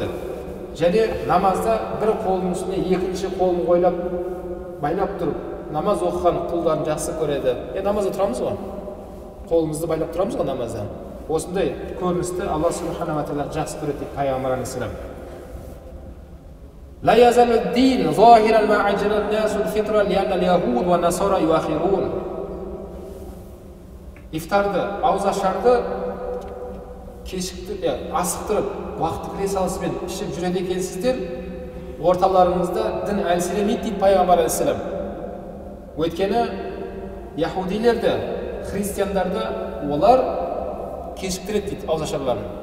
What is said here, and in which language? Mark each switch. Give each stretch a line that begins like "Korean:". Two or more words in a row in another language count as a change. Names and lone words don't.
Kazakh: Және намазда бір қолының үстіне екінші қолын қойлап, байлап тұрып, намаз оқыған құлдарын жақсы көреді. Намазда тұрамыз ғой. Қолымызды байлап тұрамыз ғой намазда. Осындай көріністі
Arabic: الله سبحانه وتعالى
Kazakh: жақсы көреді дейді пайғамбар алейхиссалам.
Arabic: لا يزال الدين ظاهرا ما عجل الناس الفطر لأن اليهود والنصارى يؤخرون.
Kazakh: Ифтарды, ауызашарды асықтырып, уақытты кіре салысымен ішіп жүреді екенсіздер, орталарыңызда дін әлсіремейді дейді пайғамбар алейхиссалам. Өйткені яһудилерді, христиандарды олар кешіктіреді дейді ауызашарларын.